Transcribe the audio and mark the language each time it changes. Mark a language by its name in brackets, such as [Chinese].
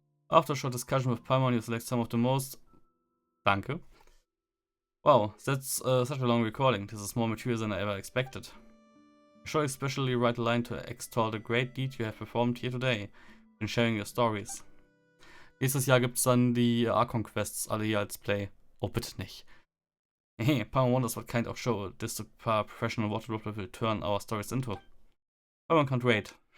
[English] After a short discussion with Paimon, you select some of the most... [German] Danke. [English] Wow, that's such a long recording. This is more material than I ever expected. I shall especially write a line to extol the great deed you have performed here today in sharing your stories. [German] Nächstes Jahr gibt's dann die Archon-Quests alle hier als Play. Oh, bitte nicht. [English] Hey, Paimon wonders what kind of show this professional water dropper will turn our stories into. Paimon can't wait.